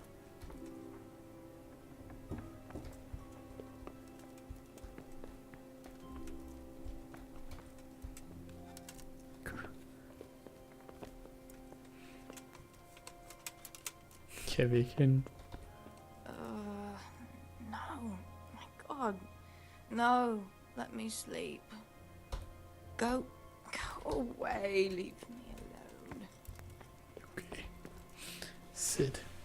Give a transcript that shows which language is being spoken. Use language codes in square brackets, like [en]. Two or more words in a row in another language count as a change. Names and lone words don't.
[da] Kan vi ikke hende? [en] No. My God. No. Let me sleep. Go away. Leave me alone. Okay. Sit.